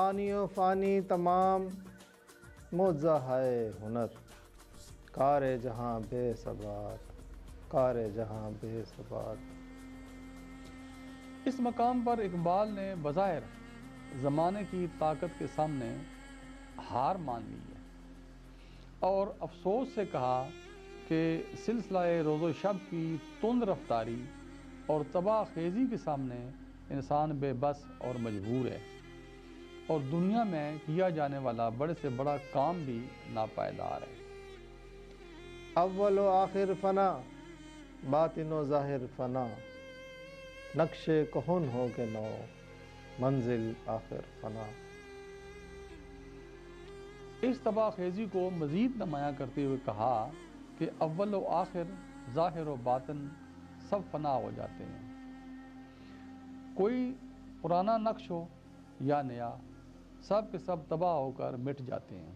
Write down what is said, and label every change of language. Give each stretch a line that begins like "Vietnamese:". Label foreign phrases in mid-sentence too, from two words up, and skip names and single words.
Persian: آنی و فانی تمام موزہ ہے ہنر، کار جہاں بے ثبات، کار جہاں بے ثبات۔
Urdu: اس مقام پر اقبال نے بظاہر زمانے کی طاقت کے سامنے ہار مان لی ہے اور افسوس سے کہا کہ سلسلہ روز و شب کی تند رفتاری اور تباہ خیزی کے سامنے انسان بے بس اور مجبور ہے، اور دنیا میں کیا جانے والا بڑے سے بڑا کام بھی ناپائیدار ہے۔
Persian: اول و آخر فنا، باطن و ظاہر فنا، نقش کہن ہو کے نو، منزل آخر فنا۔
Urdu: اس تباہ خیزی کو مزید نمایاں کرتے ہوئے کہا کہ اول و آخر، ظاہر و باطن سب فنا ہو جاتے ہیں، کوئی پرانا نقش ہو یا نیا، سب کے سب تباہ ہو کر مٹ جاتے ہیں۔